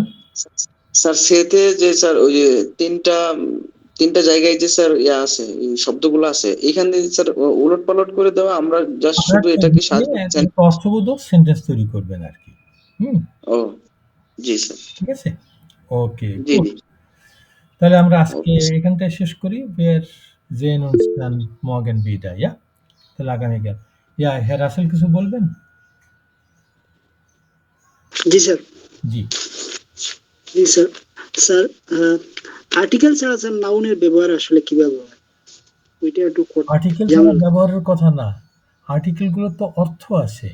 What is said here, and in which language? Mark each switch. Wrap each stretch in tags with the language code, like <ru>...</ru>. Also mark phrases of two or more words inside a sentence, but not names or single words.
<bn>স্যার সেতে যে স্যার ওই যে তিনটা জায়গায় যে স্যার আছে, এই শব্দগুলো আছে, এখান থেকে স্যার উলট পালট করে দেওয়া, আমরা জাস্ট শুধু এটাকে অর্থবোধক সেন্টেন্স তৈরি করবেন আর কি। ও জি স্যার, ঠিক আছে, ওকে। জি জি। তাহলে আমরা আজকে এখানটায় শেষ করি।</bn> <de>Wir sehen uns dann morgen wieder, ja?</de> <bn>তাহলে আগামীকাল। হ্যাঁ রাসেল কিছু বলবেন? জি স্যার। জি স্যার। স্যার আর্টিকেল ছাড়া স্যার নাউনের ব্যবহার আসলে কিভাবে হয় ওইটা একটু। আর্টিকেল ছাড়া ব্যবহারের কথা না, আর্টিকেলগুলোর তো অর্থ আছে।</bn>